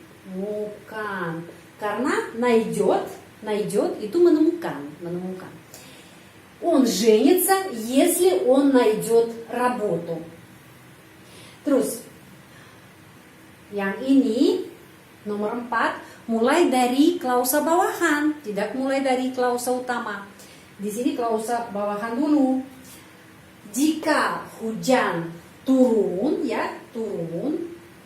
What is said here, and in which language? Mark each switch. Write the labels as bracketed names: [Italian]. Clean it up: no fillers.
[Indonesian] Menemukan. Karena найдет itu menemukan. [Russian] Он женится, если он найдет работу. [Indonesian] Terus, yang ini nomor 4, mulai dari klausa bawahan, tidak mulai dari klausa utama. Di sini klausa bawahan dulu. Jika hujan turun, ya turun.